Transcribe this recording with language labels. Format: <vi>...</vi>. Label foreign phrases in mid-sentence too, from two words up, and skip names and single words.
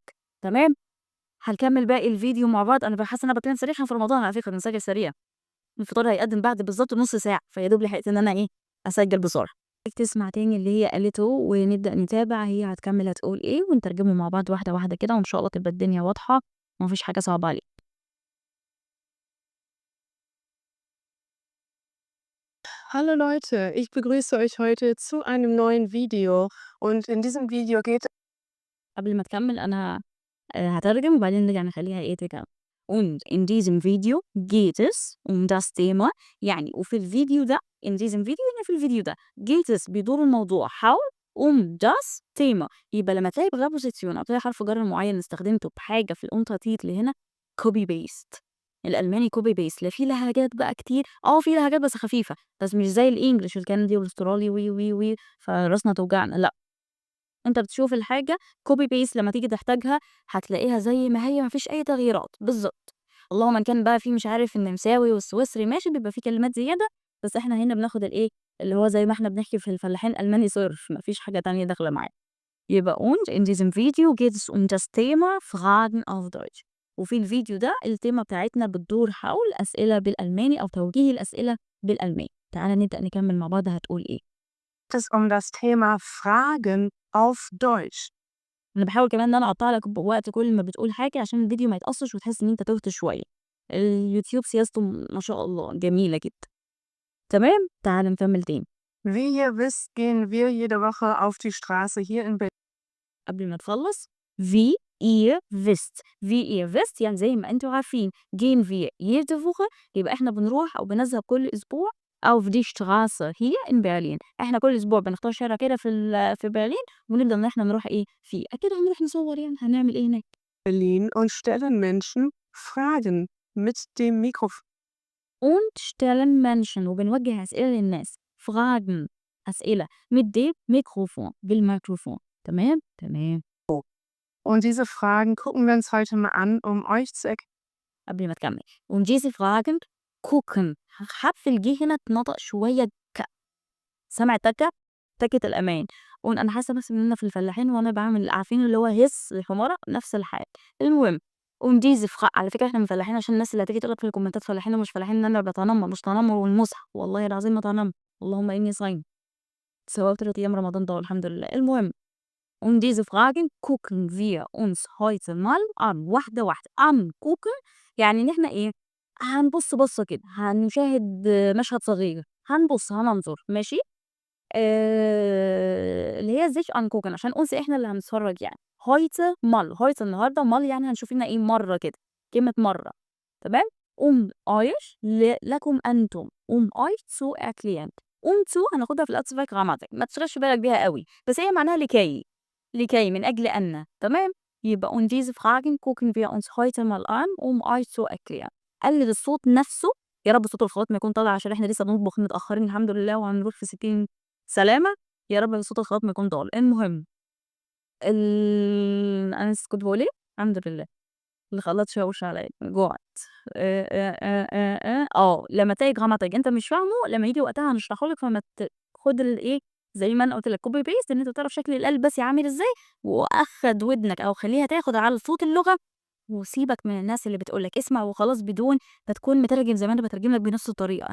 <ar>تمام، هنكمل باقي الفيديو مع بعض. أنا حاسة إن أنا باتكلم سريع، إحنا في رمضان على فكرة بنسجل سريع. الفطار هيقدّم بعد بالضبط نُص ساعة، فيا دوب لحقت إن أنا إيه، أسجّل بسرعة. تسمع تاني اللي هي قالته ونبدأ نتابع هي هتكمل هتقول إيه ونترجمه مع بعض واحدة واحدة كده وإن شاء الله تبقى الدنيا واضحة وما فيش حاجة صعبة عليك.</ar> <de>Hallo Leute, ich begrüße euch heute zu einem neuen Video und in diesem Video geht</de> <ar>قبل ما تكمل أنا هاترجم وبعدين نرجع نخلّيها إيه تكمل.</ar> <de>Und in diesem Video geht es das Thema</de> <ar>يعني وفي الفيديو ده</ar> <de>in diesem Video</de> <ar>يعني في الفيديو ده</ar> <de>geht es</de> <ar>بيدور الموضوع حول</ar> <de>das Thema</de> <ar>يبقى لمّا تلاقي preposition أو تلاقي حرف جر معيّن استخدمته بحاجة في الuntertitel هنا</ar> <en>copy paste.</en> <ar>الألماني</ar> <en>copy paste</en> <ar>لا في لهجات بقى كتير، في لهجات بس خفيفة، بس مش زي الEnglish الكندي والأسترالي و فراسنا توجعنا لأ. أنت بتشوف الحاجة</ar> <en>copy paste</en> <ar>لمّا تيجي تحتاجها هتلاقيها زي ما هي ما فيش أي تغييرات، بالضبط. اللهم إن كان بقى في مش عارف النمساوي والسويسري ماشي بيبقى في كلمات زيادة، بس إحنا هنا بناخد الإيه، اللي هو زي ما إحنا بنحكي في الفلاحين ألماني صرف، ما فيش حاجة تانية داخلة معاه.</ar> <de>يبقى und in diesem Video geht es das Thema Fragen auf Deutsch.</de> <ar>وفي الفيديو ده التيمة بتاعتنا بتدور حول أسئلة بالألماني أو توجيه الأسئلة بالألماني. تعالَ نبدأ نكمل مع بعض هتقول إيه.</ar> <de>es das Thema Fragen auf Deutsch.</de> <ar>أنا باحاول كمان إن أنا أقطّع لك وقت كل ما بتقول حاجة عشان الفيديو ما يتقصّش وتحس إن أنت تُهت شوية. اليوتيوب سياسته ما شاء الله جميلة جدًا. تمام، تعالَ نكمّل تاني.</ar> <de>Wie ihr wisst, gehen wir jede Woche auf die Straße hier in Berlin.</de> <ar>قبل ما تخلّص</ar> <de>wie ihr wisst. wie ihr wisst</de> <ar>يعني زي ما أنتم عارفين.</ar> <de>gehen wir jede Woche</de> <ar>يبقى إحنا بنروح أو بنذهب كل أسبوع</ar> <de>auf die Straße hier in Berlin.</de> <ar>إحنا كل أسبوع بنختار شارع كده في برلين ونبدأ إن إحنا نروح إيه، فيه. أكيد هنروح نصوّر يعني، هنعمل إيه هناك؟</ar> <de>Berlin und stellen Menschen Fragen mit dem Mikrofon. Und stellen Menschen</de> <ar>وبنوجه أسئلة للناس. Fragen أسئلة</ar> <de>mit dem Mikrofon</de> <ar>بالميكروفون. تمام؟ تمام.</ar> <de>Und diese Fragen gucken wir uns heute mal an, um euch zu erklären.</de> <ar>قبل ما تكمّل.</ar> <de>Und diese Fragen gucken</de> <ar>حرف الج هنا اتنطق شوية سامع التكة؟ تكة الأمان. أنا حاسة بس إن أنا في الفلاحين وأنا باعمل عارفين اللي هو هِس الحمارة نفس الحال. المهم</ar> <de>und diese</de> <ar>على فكرة إحنا فلاحين عشان الناس اللي هتيجي تقول لك في الكومنتات فلاحين ومش فلاحين إن أنا باتنمر، مش تنمر والمُزح، والله العظيم ما تنمر، اللهم إني صايمة. صومت 3 أيام رمضان ده والحمد لله.</ar> <de>المهم und diese Fragen gucken wir uns heute mal an</de> <ar>واحدة واحدة. angucken يعني إن إحنا إيه، هنبُص بصّة كده، هنشاهد مشهد صغير، هنبُص، هننظر، ماشي؟ اللي هي</ar> <de>sich angucken</de> <ar>عشان uns إحنا اللي هنتفرّج يعني.</ar> <de>heute mal heute</de> <ar>النهارده mal يعني هنشوف لنا إيه مرّة كده، كلمة مرّة، تمام؟</ar> <de>euch</de> <ar>لكم أنتم</ar> <de>euch zu erklären.</de> <ar>zu هناخدها في الأسفل Grammatik ما تشغلش بالك بيها أوي، بس هي معناها لكي من أجل أن، تمام؟</ar> <de>يبقى und diese Fragen gucken wir uns heute mal an, euch zu erklären.</de> <ar>قلل الصوت نفسه، يا رب صوت الخلاط ما يكون طالع عشان إحنا لسه بنطبخ متأخرين الحمد لله وهنروح في 60 سلامة، يا رب صوت الخلاط ما يكون ضال. المهم أنا كنت باقول إيه؟ الحمد لله. الخلاط شاوِش عليّا، جُعت. لمّا تلاقي Grammatik أنت مش فاهمه، لمّا ييجي وقتها هنشرحه لك فما خُد الإيه، زي ما أنا قُلت لك</ar> <en>copy paste</en> <ar>إن أنت تعرف شكل القلب بس عامل إزاي، وأخّد ودنك أو خلّيها تاخد على صوت اللغة، وسيبك من الناس اللي بتقول لك اسمع وخلاص بدون ما تكون مترجم زي ما أنا باترجم لك بنفس الطريقة.</ar>